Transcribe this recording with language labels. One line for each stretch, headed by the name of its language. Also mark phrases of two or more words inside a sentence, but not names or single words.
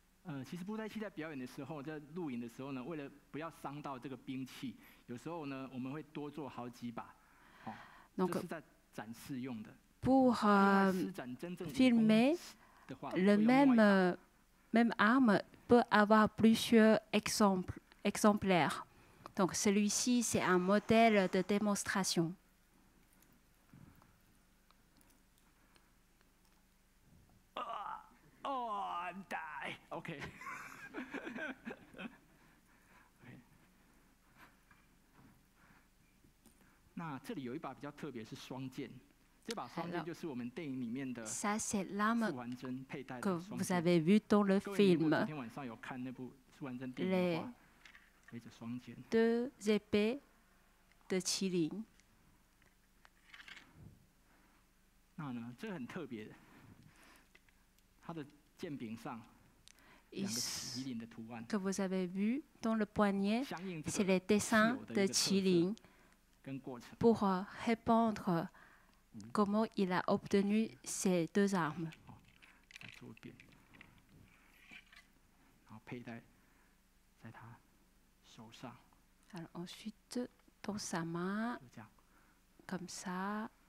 French: Donc, pour filmer, le même arme peut avoir plusieurs exemplaires. Donc, celui-ci, c'est un modèle de démonstration.
Chinese: OK 那这里有一把比较特别，是双剑。这把双剑就是我们电影里面的傅桓珍佩戴的双剑。
French: Vous avez vu dans le film.
Chinese: 昨天晚上有看那部傅桓珍电影的话，背着双剑。
French: deux épées de 麒麟。
Chinese: 那呢，这很特别的，它的剑柄上。
French: Que vous avez vu dans le poignet, c'est les dessins de Qilin pour répondre comment il a obtenu ces deux armes. Alors ensuite, dans sa main, comme ça.